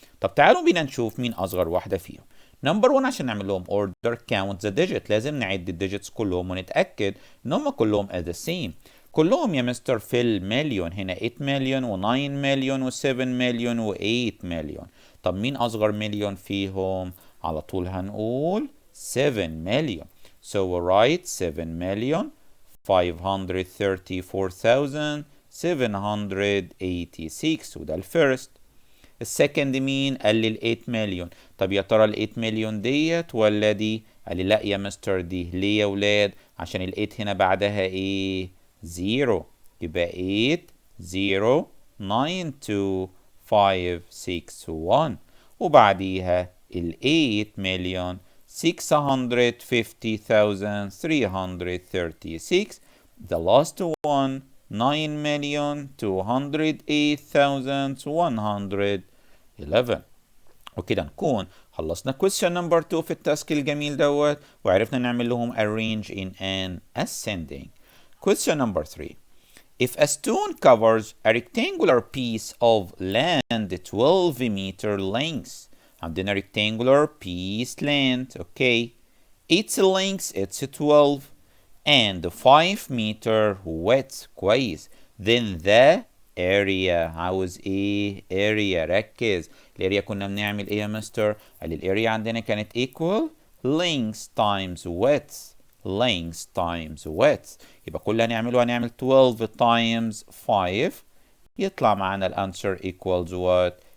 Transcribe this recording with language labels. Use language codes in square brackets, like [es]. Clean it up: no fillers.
[ar] طب تعالوا بينا نشوف مين أصغر واحدة فيهم. نمبر 1 عشان نعمل لهم [en] order count the digit [ar] لازم نعد الديجيتس كلهم ونتأكد إن هم كلهم [en] as the same. [ar] كلهم يا مستر في المليون، هنا 8 مليون و9 مليون و7 مليون و8 مليون. طب مين أصغر مليون فيهم؟ على طول هنقول 7 مليون. [en] So we write 7,534,786 [ar] وده الفيرست. السكند مين؟ قال لي ال 8 مليون. طب يا ترى ال 8 مليون ديت ولا دي؟ قال لي لا يا مستر دي. ليه يا ولاد؟ عشان ال 8 هنا بعدها ايه؟ 0 يبقى 8 0 9 2 5 6 1 وبعديها ال 8 مليون 650,336. [en] The last one 9,208,111. [ar] وكده نكون خلصنا [en] question number 2 [ar] في التاسك الجميل دوت وعرفنا نعمل لهم [en] arrange in an ascending. Question number 3. If a stone covers a rectangular piece of land 12 meter length. [ar] عندنا [en] rectangular piece land. Okay. Its length it's 12 and 5 meter width. [ar] كويس. [en] Then the area. [ar] عاوز ايه؟ area. ركز. الاريا كنا بنعمل ايه يا مستر؟ قال الاريا عندنا كانت [en] equal length times width. length times width. [ar] يبقى كل اللي هنعمله هنعمل [en] 12 times 5 [ar] يطلع معانا الانسر [en] equals what?